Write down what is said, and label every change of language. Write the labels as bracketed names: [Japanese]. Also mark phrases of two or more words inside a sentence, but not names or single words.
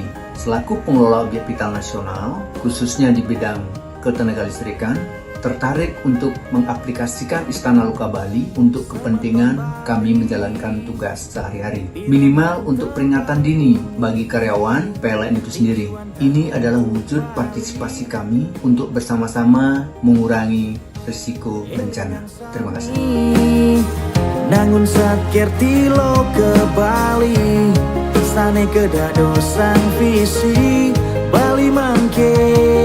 [Indonesian] Selaku pengelola objek vital nasional, khususnya di bidang ketenagalistrikan, tertarik untuk mengaplikasikan Istana Loka Bali untuk kepentingan kami menjalankan tugas sehari-hari. Minimal untuk peringatan dini bagi karyawan PLN itu sendiri. Ini adalah wujud partisipasi kami untuk bersama-sama mengurangi risiko bencana. Terima kasih. [Balinese] Nangun sakir tilo ke Bali, sane kedadosan visi Bali mangke